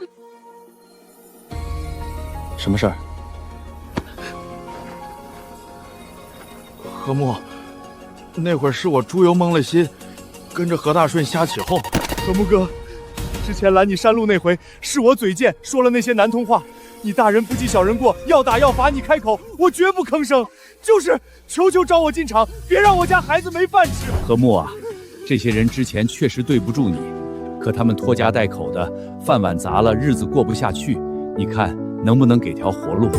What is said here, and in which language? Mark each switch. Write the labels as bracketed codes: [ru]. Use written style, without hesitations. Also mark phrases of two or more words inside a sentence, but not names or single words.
[zh] 什麼事兒？何木，那會兒是我豬油蒙了心，跟着何大順瞎起哄。何木哥，之前攔你山路那回，是我嘴賤，說了那些難通話。你大人不計小人過，要打要罰你開口，我絕不吭聲。就是求求招我進廠，別讓我家孩子沒飯吃。何木啊，這些人之前確實對不住你，可他們拖家帶口的，飯碗砸了，日子過不下去。你看能不能給條活路？